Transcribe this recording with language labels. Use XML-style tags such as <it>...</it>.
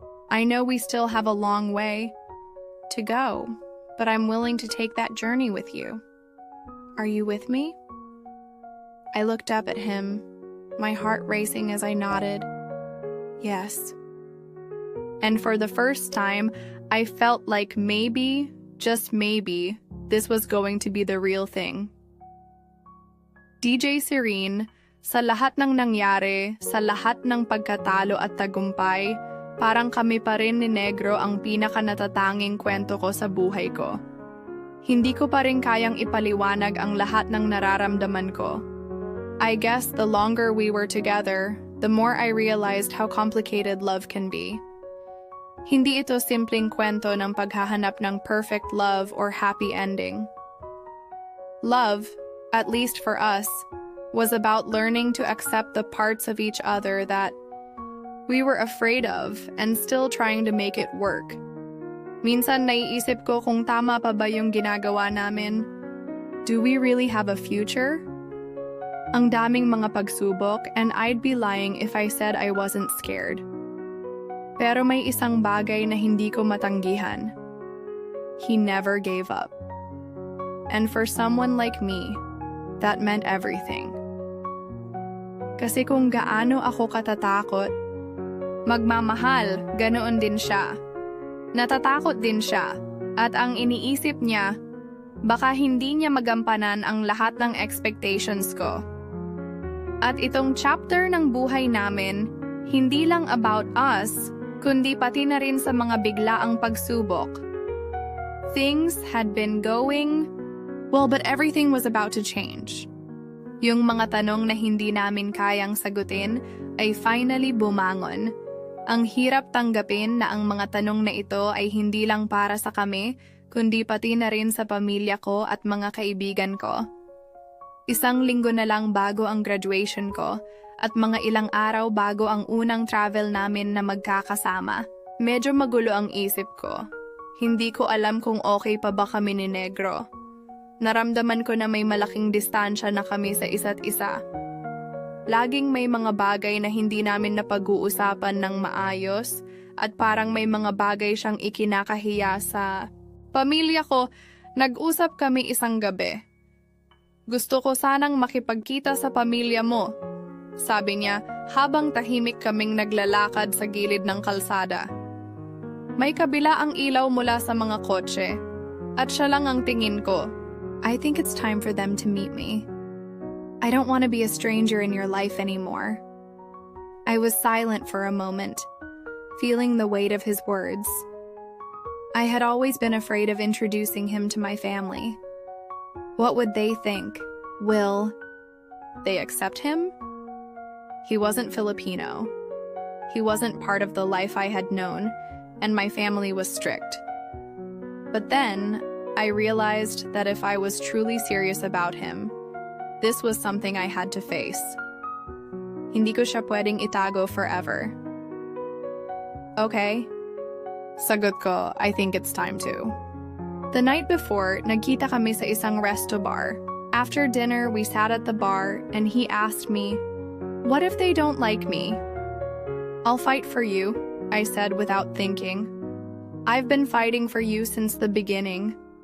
<en>I know we still have a long way to go, but I'm willing to take that journey with you. Are you with me? I looked up at him, my heart racing as I nodded. Yes. And for the first time, I felt like maybe, just maybe, this was going to be the real thing.</en> <tl>DJ Serene, sa lahat ng nangyari, sa lahat ng pagkatalo at tagumpay, parang kami pa rin ni Negro ang pinakanatatanging kwento ko sa buhay ko. Hindi ko pa rin kayang ipaliwanag ang lahat ng nararamdaman ko.</tl> <en>I guess the longer we were together, the more I realized how complicated love can be.</en> <tl>Hindi ito simpleng kwento ng paghahanap ng</tl> <en>perfect love or happy ending. Love, at least for us, was about learning to accept the parts of each other that we were afraid of and still trying to make it work.</en> <tl>Minsan naiisip ko kung tama pa ba yung ginagawa namin.</tl> <en>Do we really have a future?</en> <tl>Ang daming mga pagsubok,</tl> <en>and I'd be lying if I said I wasn't scared.</en> <tl>Pero may isang bagay na hindi ko matanggihan.</tl> <en>He never gave up. And for someone like me, that meant everything.</en> <tl>Kasi kung gaano ako katatakot, magmamahal, ganoon din siya. Natatakot din siya, at ang iniisip niya, baka hindi niya magampanan ang lahat ng expectations ko. At itong chapter ng buhay namin, hindi lang</tl> <en>about us,</en> <tl>kundi pati na rin sa mga biglaang pagsubok.</tl> <en>Things had been going well, but everything was about to change.</en> <tl>Yung mga tanong na hindi namin kayang sagutin ay finally bumangon. Ang hirap tanggapin na ang mga tanong na ito ay hindi lang para sa kami, kundi pati na rin sa pamilya ko at mga kaibigan ko. Isang linggo na lang bago ang graduation ko at mga ilang araw bago ang unang travel namin na magkakasama. Medyo magulo ang isip ko. Hindi ko alam kung okay pa ba kami ni Negro. Naramdaman ko na may malaking distansya na kami sa isa't isa. Laging may mga bagay na hindi namin napag-uusapan ng maayos at parang may mga bagay siyang ikinakahiya sa pamilya ko. Nag-usap kami isang gabi. Gusto ko sanang makipagkita sa pamilya mo. sabi niya habang tahimik kaming naglalakad sa gilid ng kalsada. May kabila ang ilaw mula sa mga kotse, at siya lang ang tingin ko.</tl> <en>I think it's time for them to meet me. I don't want to be a stranger in your life anymore. I was silent for a moment, feeling the weight of his words. I had always been afraid of introducing him to my family. What would they think? Will they accept him? He wasn't Filipino. He wasn't part of the life I had known, and my family was strict. But then, I realized that if I was truly serious about him, this was something I had to face.</en> <tl>Hindi ko siya pwedeng itago forever.</tl> <en>Okay?</en> <tl>Sagot ko,</tl> <en>I think it's time to. The night before,</en> <tl>nagkita kami sa isang resto bar.</tl> <en>After dinner, we sat at the bar, and he asked me, "What if they don't like me?" "I'll fight for you," I said without thinking. "I've been fighting for you since the beginning.</en>